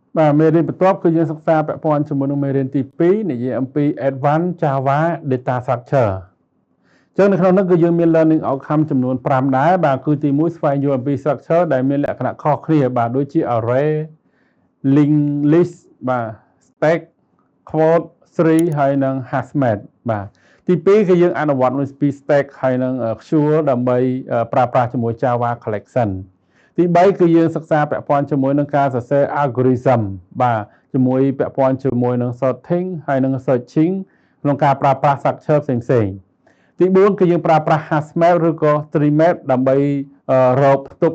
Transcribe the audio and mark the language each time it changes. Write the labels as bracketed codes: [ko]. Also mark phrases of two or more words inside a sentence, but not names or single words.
[km] បាទមេរៀនបន្ទាប់គឺយើងសិក្សាពាក់ព័ន្ធជាមួយនឹងមេរៀនទី2និយាយអំពី [en] Advanced Java Data Structure [km] ចឹងនៅក្នុងនោះគឺយើងមាន [en] learning outcome [km] ចំនួន5ដែរបាទគឺទី1ស្វែងយល់អំពី structure ដែលមានលក្ខណៈខុសគ្នាបាទដូចជា [en] array linked list [km] បាទ [en] stack quote tree [km] ហើយនិង [en] hash map [km] បាទទី2គឺយើងអនុវត្តមួយពី stack ហើយនិង Azure ដើម្បីប្រើប្រាស់ជាមួយ [en] Java collection [km] ទី3គឺយើងសិក្សាពាក់ព័ន្ធជាមួយនឹងការសរសេរ algorithm បាទជាមួយពាក់ព័ន្ធជាមួយនឹង sorting ហើយនិង searching ក្នុងការប្រើប្រាស់ structure ផ្សេងៗទី4គឺយើងប្រើប្រាស់ [en] hash map [km] ឬក៏ [en] tree map [km] ដើម្បីរកផ្ទុក